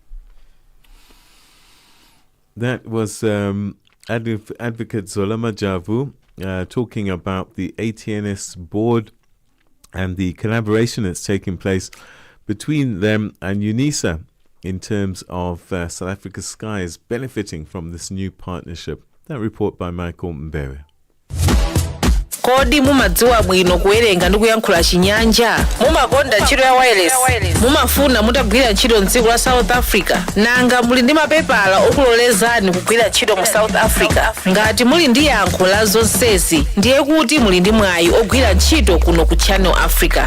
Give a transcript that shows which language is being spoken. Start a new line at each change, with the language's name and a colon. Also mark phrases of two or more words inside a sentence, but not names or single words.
English: That was Advocate Zolama Javu talking about the ATNS board and the collaboration that's taking place between them and UNISA in terms of South Africa's skies benefiting from this new partnership. That report by Michael Mbere.
Nyanja: Kodi mumadziwa bwino kuwerenga ndi kuyankhula chinyanja mumakonda ntchito ya wireless mumafuna mutagwira ntchito mdziko la South Africa nanga muli ndi mapepala okulolezani kugwira ntchito mu South Africa ngati muli ndi yankho la zonsezi ndiye kuti muli ndi mwayi ogwira ntchito kuno ku Channel Africa.